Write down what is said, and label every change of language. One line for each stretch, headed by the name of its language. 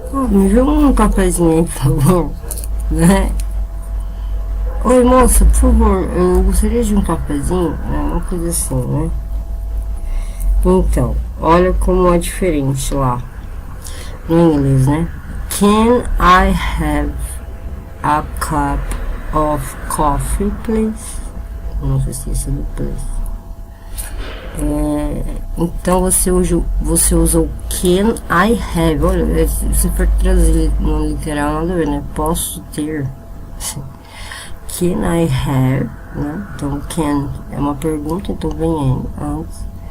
Portuguese: Me vê um cafezinho aí, por favor, né? Oi, moça, por favor, eu gostaria de um cafezinho, uma coisa assim, né? Então, olha como é diferente lá no inglês, né?
English: Can I have a cup of coffee, please?
Portuguese: Não sei se isso é do please. Então você usa o
English: can I have.
Portuguese: Olha, se for traduzir no literal, nada a ver, né? Posso ter.
English: Can I have,
Portuguese: né? Então, can é uma pergunta, então vem N antes.